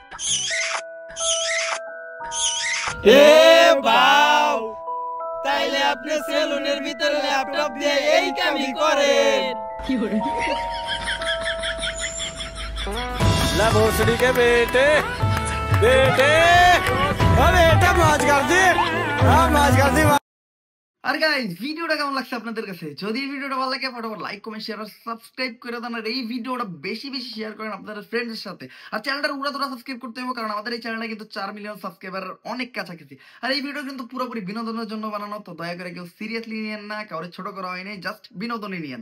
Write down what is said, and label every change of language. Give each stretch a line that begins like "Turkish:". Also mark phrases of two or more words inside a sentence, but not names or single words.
Bangla: তাইলে আপনি সেলুনের ভিতরে ল্যাপটপ দিয়ে এই কামই করেন।
Hindi: ला भोसड़ी के बेटे बेटे अरे बेटा मौज कर दी हाँ मौज कर दी।
Bangla: আর গাইস ভিডিওটা কেমন লাগছে আপনাদের কাছে? যদি এই ভিডিওটা ভালো লাগে ফটাফট
English: like comment share
Bangla: আর সাবস্ক্রাইব করে দেন আর এই ভিডিওটা বেশি বেশি শেয়ার করেন আপনাদের ফ্রেন্ডসের সাথে। আর চ্যানেলটা উড়াদুরা সাবস্ক্রাইব করতে হবে কারণ আমাদের এই চ্যানেলটা কিন্তু 4
English: million subscriber
Bangla: অনেক কাছাকাছি। আর এই ভিডিও কিন্তু পুরোপুরি বিনোদনের জন্য বানানো, তো দয়া করে কেউ সিরিয়াসলি নিয়েন না, কাউরে ছোট করা হয়নি, জাস্ট বিনোদনই নিয়েন।